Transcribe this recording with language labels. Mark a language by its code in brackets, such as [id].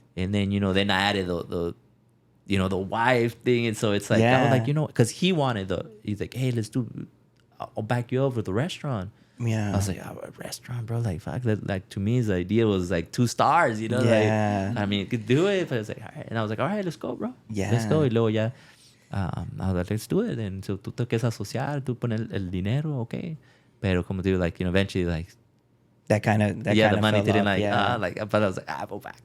[en] And then, you know, then I added the you know, the wife thing, and so it's like I was like, you know, because he's like, hey, I'll back you up with the restaurant. Yeah. I was like, a restaurant, bro. Like, fuck. Like, to me, the idea was like 2 stars, you know? Yeah. Like, I mean, you could do it. But I was like, all right. And I was like, all right, let's go, bro. Yeah. Let's go. [es] Y luego ya, [en] I was like, let's do it. And so [es] tú te quieres asociar, tú pones el dinero, okay. Pero como te digo, [en] like, you know, eventually, like, the money didn't off, but I was like, go back.